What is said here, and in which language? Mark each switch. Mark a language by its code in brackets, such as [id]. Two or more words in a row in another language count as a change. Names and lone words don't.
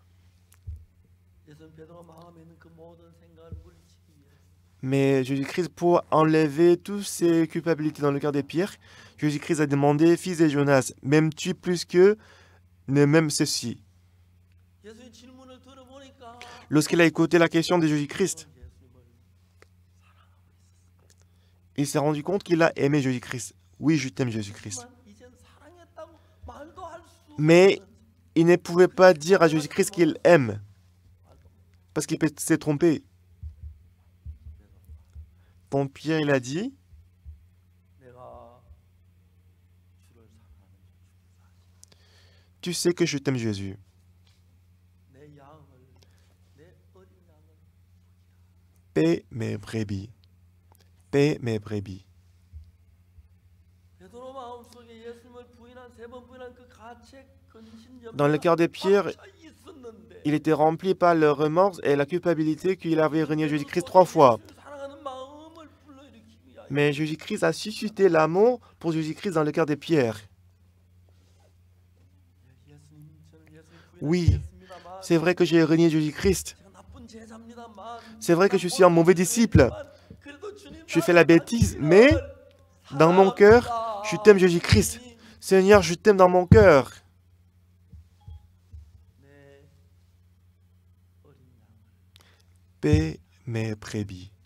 [fr] Mais Jésus-Christ, pour enlever toutes ces culpabilités dans le cœur de Pierre, Jésus-Christ a demandé, fils de Jonas, m'aimes-tu plus que ne m'aime ceci? Lorsqu'il a écouté la question de Jésus-Christ, il s'est rendu compte qu'il a aimé Jésus-Christ. Oui, je t'aime Jésus-Christ. [ko] 하지만 이젠 사랑했다고 말도 할 수 [fr] Mais [ko] 없는 [fr] il ne pouvait pas dire à Jésus-Christ qu'il aime, parce qu'il s'est trompé. Donc Pierre, il a dit, [ko] 내가 주를 사랑하는 [fr] tu sais que je t'aime Jésus. [ko] 내 양을 내 어린 양을 [fr] Paie mes brebis. Paie mes brebis. [ko] 베드로 마음속에 예수님을 부인한 세 번 부인한 그 가책 근심 [fr] Dans le cœur de Pierre, [ko] 있었는데 [fr] il était rempli par le remords et la culpabilité qu'il avait renié Jésus-Christ 3 fois. [ko] 사랑하는 마음을 불러일으키기 위하여 [fr] Mais Jésus-Christ a suscité l'amour pour Jésus-Christ dans le cœur de Pierre. [ko] 예수님 저는 예수님 [fr] Oui, [ko] 부인하겠습니다만 [fr] c'est vrai que j'ai renié Jésus-Christ. [ko] 제가 나쁜 제자입니다만 [fr] C'est vrai que je suis un mauvais disciple. Je fais la bêtise, mais dans mon cœur, je t'aime Jésus-Christ. Seigneur, je t'aime dans mon cœur. Paie mes brebis.